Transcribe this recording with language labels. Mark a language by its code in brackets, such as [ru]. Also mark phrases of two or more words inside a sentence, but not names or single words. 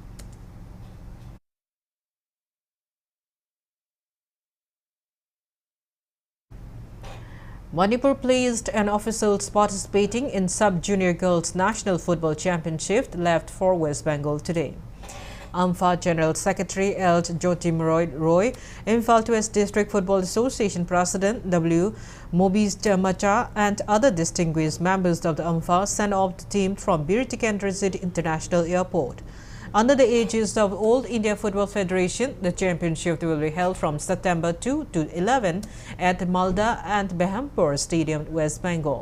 [en] Manipur placed and officials participating in Sub-Junior Girls National Football Championship left for West Bengal today. AMFA General Secretary L. Jyotim Roy, Imphal West District Football Association President W. Mobis Macha and other distinguished members of the AMFA sent off the team from Bir Tikendra City International Airport. Under the aegis of All India Football Federation, the championship will be held from September 2 to 11 at Malda and Behampur Stadium, West Bengal.